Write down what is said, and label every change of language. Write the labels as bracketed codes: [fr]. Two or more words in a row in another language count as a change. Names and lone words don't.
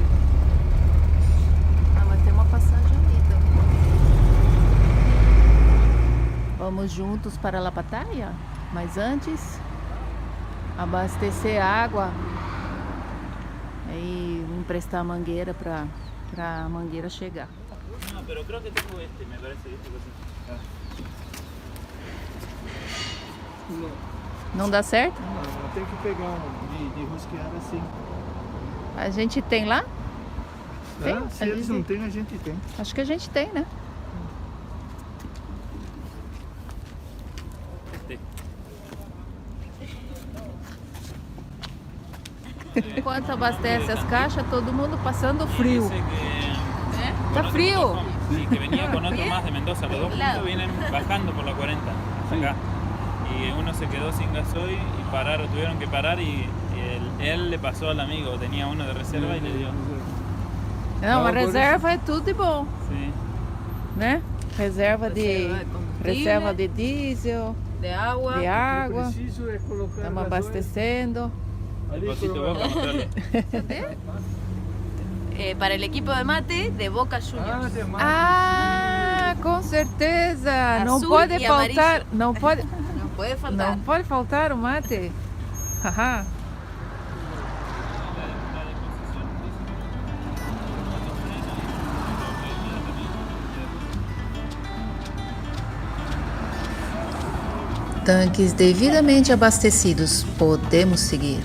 [pt] Ah, mas tem uma passagem ali também. Vamos juntos para Lapataia, mas antes abastecer água e emprestar a mangueira para a mangueira chegar. Não, [es] pero creo que tengo este, me parece que este coisa. [pt] Não dá certo? Não, tem que pegar de rosquear assim. A gente tem lá? Tem? Ah, se eles não têm, a gente tem. Acho que a gente tem, né? Enquanto abastece as caixas, todo mundo passando frio. Tá frio. [es] Sí, que venía con otro más de Mendoza. Los dos juntos vienen bajando por la 40 acá. Y uno se quedó sin gasoil y pararon, tuvieron que parar y él le pasó al amigo, tenía uno de reserva y le dio. [pt] Não, a reserva é tudo de bom, [es] Sí. [pt] né? Reserva de diesel, de água. de água. Preciso é colocar Estamos abastecendo. [es] El potito Boca, mostrarle. Para el equipo de mate de Boca Juniors. [pt] Ah, com certeza. Não [es] Azul [pt] pode e faltar, [es] amarillo. [pt] não pode, [es] No puede faltar. [pt] não pode faltar o mate. Haha. Tanques devidamente abastecidos, podemos seguir.